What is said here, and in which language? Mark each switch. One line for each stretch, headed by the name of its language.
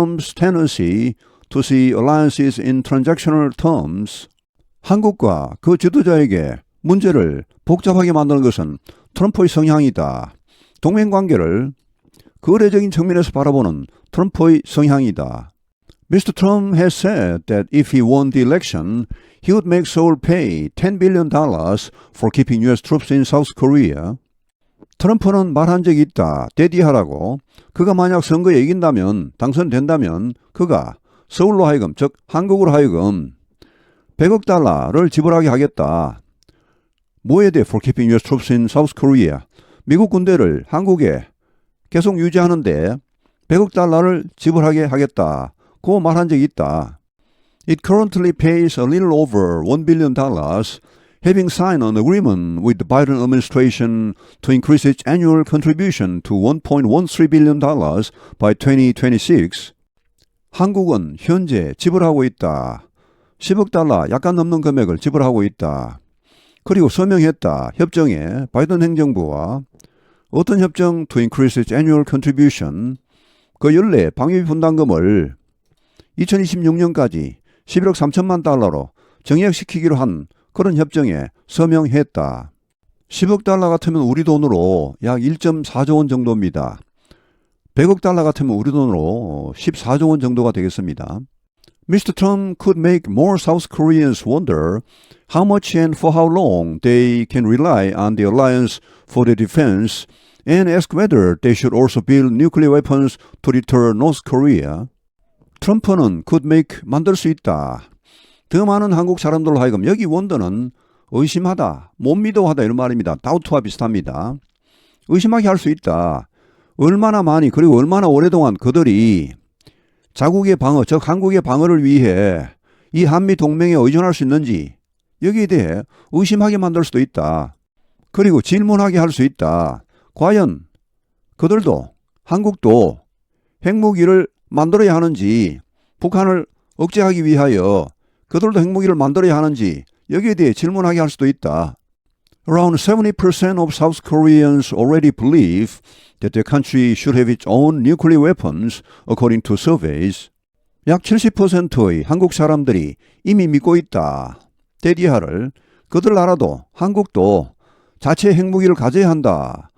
English: Trump's tendency to see alliances in transactional terms.
Korean: 한국과 그 지도자에게 문제를 복잡하게 만드는 것은 트럼프의 성향이다. 동맹관계를 거래적인 측면에서 바라보는 트럼프의 성향이다.
English: Mr. Trump has said that if he won the election, he would make Seoul pay $10 billion for keeping U.S. troops in South Korea.
Korean: 트럼프는 말한 적이 있다. 대디하라고. 그가 만약 선거에 이긴다면, 당선된다면 그가 서울로 하여금, 즉 한국으로 하여금 100억 달러를 지불하게 하겠다. 뭐에 대해
English: for keeping U.S. troops in South Korea.
Korean: 미국 군대를 한국에 계속 유지하는데 100억 달러를 지불하게 하겠다. 고 말한 적이 있다.
English: It currently pays a little over $1 billion, having signed an agreement with the Biden administration to increase its annual contribution to $1.13 billion by 2026.
Korean: 한국은 현재 지불하고 있다. 10억 달러 약간 넘는 금액을 지불하고 있다. 그리고 서명했다. 협정에 바이든 행정부와 어떤 협정?
English: To increase its annual contribution.
Korean: 그 연례 방위비 분담금을 2026년까지 11억 3천만 달러로 정액시키기로 한 그런 협정에 서명했다. 10억 달러 같으면 우리 돈으로 약 1.4조 원 정도입니다. 100억 달러 같으면 우리 돈으로 14조 원 정도가 되겠습니다.
English: Mr. Trump could make more South Koreans wonder how much and for how long they can rely on the alliance for their defense and ask whether they should also build nuclear weapons to deter North Korea.
Korean: 트럼프는
English: could make
Korean: 만들 수 있다. 더 많은 한국 사람들로 하여금 여기 원더는 의심하다, 못 믿어하다 이런 말입니다. doubt와 비슷합니다. 의심하게 할 수 있다. 얼마나 많이 그리고 얼마나 오랫동안 그들이 자국의 방어, 즉 한국의 방어를 위해 이 한미 동맹에 의존할 수 있는지 여기에 대해 의심하게 만들 수도 있다. 그리고 질문하게 할 수 있다. 과연 그들도 한국도 핵무기를 만들어야 하는지 북한을 억제하기 위하여 그들도 핵무기를 만들어야 하는지 여기에 대해 질문하게 할 수도 있다.
English: Around 70% of South Koreans already believe that their country should have its own nuclear weapons, according to surveys.
Korean: 약 70%의 한국 사람들이 이미 믿고 있다. 대디하를 그들 나라도 한국도 자체 핵무기를 가져야 한다.